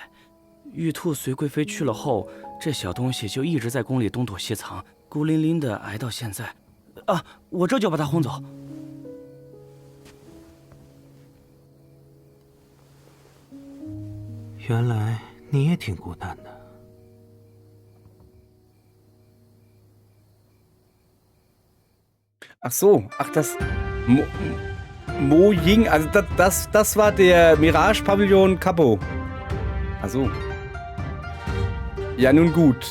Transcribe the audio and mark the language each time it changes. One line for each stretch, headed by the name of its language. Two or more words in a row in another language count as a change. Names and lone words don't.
Chinese: 玉兔随贵妃去了后，这小东西就一直在宫里东躲西藏，孤零零的挨到现在。啊，我这就把它轰走。原来你也挺孤单的。
German: Ach so, ach das Mo Ying, also das war der Mirage Pavillon Capo. Ach so. Ja, nun gut.